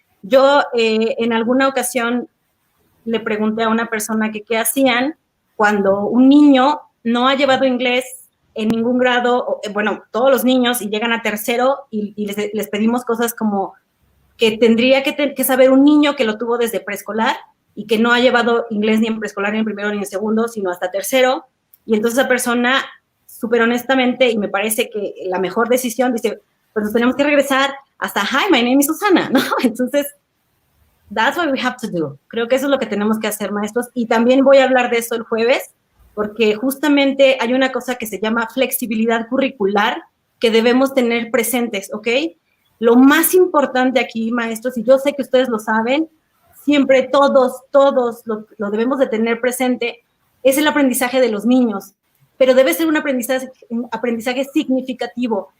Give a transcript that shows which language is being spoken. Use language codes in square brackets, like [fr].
[es] Yo, en alguna ocasión, le pregunté a una persona que qué hacían cuando un niño no ha llevado inglés en ningún grado, bueno, todos los niños, y llegan a tercero y les pedimos cosas como que tendría que saber un niño que lo tuvo desde preescolar y que no ha llevado inglés ni en preescolar, ni en primero, ni en segundo, sino hasta tercero. Y entonces esa persona, súper honestamente, y me parece que la mejor decisión, dice, pues nos tenemos que regresar hasta, hi, my name is Susana, ¿no? [en] Entonces, that's what we have to do. [es] Creo que eso es lo que tenemos que hacer, maestros. Y también voy a hablar de eso el jueves, porque justamente hay una cosa que se llama flexibilidad curricular que debemos tener presentes, ¿ok? Lo más importante aquí, maestros, y yo sé que ustedes lo saben, siempre todos lo debemos de tener presente, es el aprendizaje de los niños, pero debe ser un aprendizaje significativo.